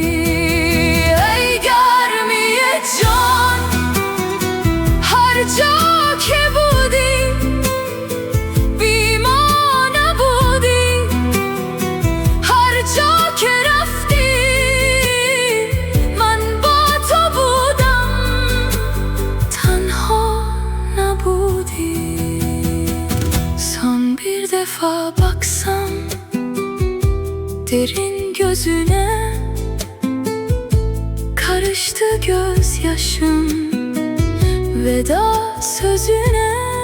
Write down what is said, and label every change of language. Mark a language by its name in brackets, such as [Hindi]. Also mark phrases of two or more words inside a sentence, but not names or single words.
[Persian] ای گرمی جان هر جا که بودی، بی ما نبودی. هر جا که رفتی من با تو بودم، تنها نبودی. [Turkish] Son bir defa baksam derin gözüne, karıştı gözyaşım veda sözüne.